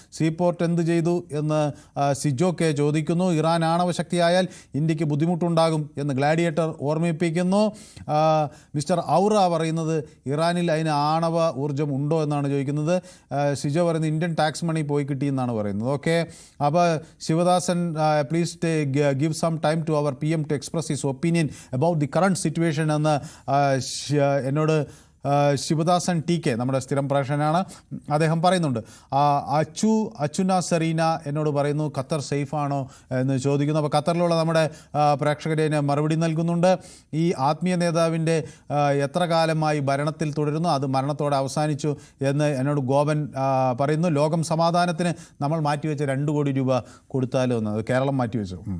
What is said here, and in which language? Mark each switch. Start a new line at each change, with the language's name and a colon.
Malayalam: Seaport എന്ത് ചെയ്തു എന്ന് സിജോ കെ ചോദിക്കുന്നു. ഇറാൻ ആണവശക്തിയായാൽ ഇന്ത്യക്ക് ബുദ്ധിമുട്ടുണ്ടാകും എന്ന് ഗ്ലാഡിയേറ്റർ ഓർമ്മിപ്പിക്കുന്നു. മിസ്റ്റർ ഔറ പറയുന്നത് ഇറാനിൽ അതിന് ആണവ ഊർജ്ജം ഉണ്ടോ എന്നാണ് ചോദിക്കുന്നത്. സിജോ പറയുന്നത് ഇന്ത്യൻ ടാക്സ് മണി പോയി കിട്ടിയെന്നാണ് പറയുന്നത്. ഓക്കെ, അപ്പോൾ Sivadasan
English: please give some time to our PM to express his opinion about the current situation
Malayalam: എന്ന് എന്നോട് ശിവദാസൻ TK നമ്മുടെ സ്ഥിരം പ്രേക്ഷകനാണ്, അദ്ദേഹം പറയുന്നുണ്ട്. അച്ചുന സെറീന എന്നോട് പറയുന്നു ഖത്തർ സേഫാണോ എന്ന് ചോദിക്കുന്നു. അപ്പോൾ ഖത്തറിലുള്ള നമ്മുടെ പ്രേക്ഷകരെ മറുപടി നൽകുന്നുണ്ട്. ഈ ആത്മീയ നേതാവിൻ്റെ എത്ര കാലമായി ഭരണത്തിൽ തുടരുന്നു, അത് മരണത്തോടെ അവസാനിച്ചു എന്ന് എന്നോട് ഗോപൻ പറയുന്നു. ലോകം സമാധാനത്തിന് നമ്മൾ മാറ്റിവെച്ച 2 കോടി രൂപ കൊടുത്താലോ എന്ന്, അത് കേരളം മാറ്റിവെച്ചു.